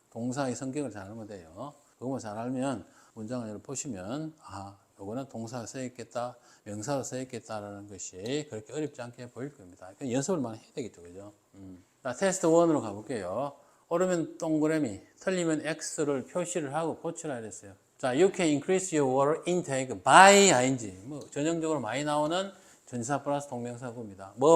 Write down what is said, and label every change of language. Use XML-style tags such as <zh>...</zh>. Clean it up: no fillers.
<ko>동사의 성격을 잘 알면 돼요. 그것만 잘 알면 문장을 보시면 요거는 동사가 써있겠다, 명사가 써있겠다라는 것이 그렇게 어렵지 않게 보일 겁니다. 연습을 많이 해야 되겠죠, 그죠? 자, 테스트 1으로 가볼게요. 옳으면 동그라미, 틀리면 X를 표시를 하고 고치라 이랬어요.</ko> <en>자, you can increase your water intake by ing.</en> <ko>뭐 전형적으로 많이 나오는 전치사 플러스 동명사구입니다.</ko>